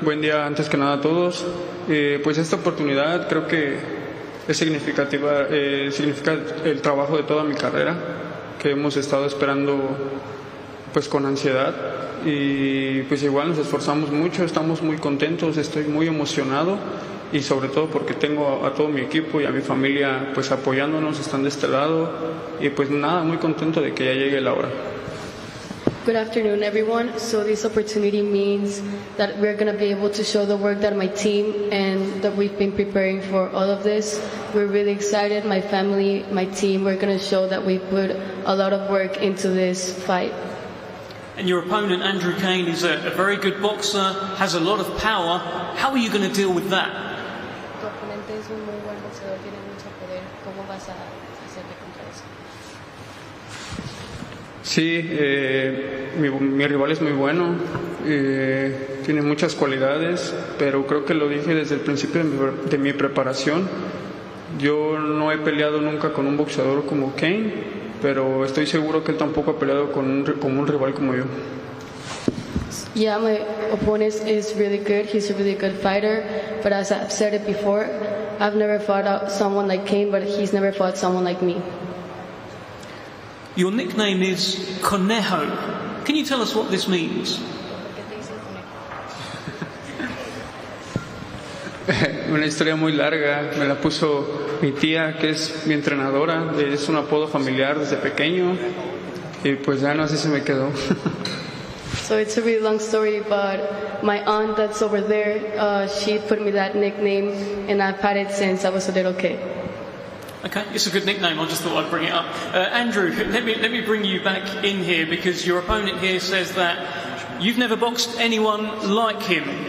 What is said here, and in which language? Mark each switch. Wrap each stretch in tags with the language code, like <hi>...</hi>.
<es>Buen día antes que nada a todos. Pues esta oportunidad creo que es significativa, significa el trabajo de toda mi carrera, que hemos estado esperando pues con ansiedad. Y pues igual nos esforzamos mucho, estamos muy contentos, estoy muy emocionado y sobre todo porque tengo a todo mi equipo y a mi familia pues apoyándonos, están de este lado y pues nada, muy contento de que ya llegue la hora.</es> <en>Good afternoon, everyone. So this opportunity means that we're going to be able to show the work that my team and that we've been preparing for all of this. We're really excited. My family, my team, we're going to show that we put a lot of work into this fight. And your opponent, Andrew Kane, is a very good boxer, has a lot of power. How are you going to deal with that?</en> <es>Tu oponente es un muy buen boxeador, tiene mucho poder. ¿Cómo vas a hacerle contra eso? Sí, mi rival es muy bueno, tiene muchas cualidades, pero creo que lo dije desde el principio de mi preparación. Yo no he peleado nunca con un boxeador como Kane, pero estoy seguro que él tampoco ha peleado con un rival como yo.</es> <en>Yeah, my opponent is really good. He's a really good fighter. But as I've said it before, I've never fought out someone like Kane, but he's never fought someone like me. Your nickname is Conejo. Can you tell us what this means?</en> <es>Una historia muy larga, me la puso mi tía, que es mi entrenadora, es un apodo familiar desde pequeño, y pues ya no, así se me quedó.</es> <en>So it's a really long story, but my aunt that's over there, she put me that nickname, and I've had it since I was a little kid. Okay, it's a good nickname. I just thought I'd bring it up. Andrew, let me bring you back in here because your opponent here says that you've never boxed anyone like him.</en>